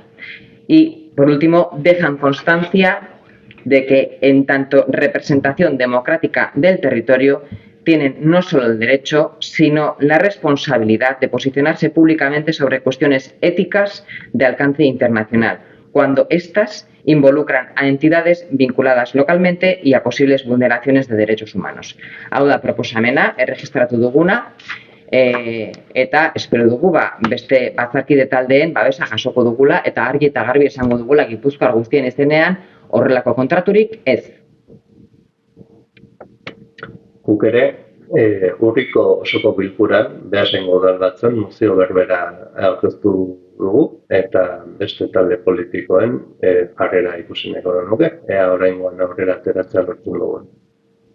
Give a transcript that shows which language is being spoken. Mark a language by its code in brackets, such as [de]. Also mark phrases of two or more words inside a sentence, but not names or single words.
[es] Y, por último, dejan constancia de que, en tanto representación democrática del territorio, tienen no solo el derecho, sino la responsabilidad de posicionarse públicamente sobre cuestiones éticas de alcance internacional, cuando éstas involucran a entidades vinculadas localmente y a posibles vulneraciones de derechos humanos. [eu] Hau da proposamena, erregistratu duguna, eta espero dugu beste batzarkide taldeen babesa jasoko dugula eta argi eta garbi esango dugula Gipuzkoar guztien izenean horrelako kontraturik ez. Guk ere, urriko osoko bilkuran, Beasaingo udalbatzan mozio berbera aurkeztu dugu, eta beste talde politikoen jarrera ikusi nahiko genuke, ea oraingoan aurrera ateratzea lortzen dugun.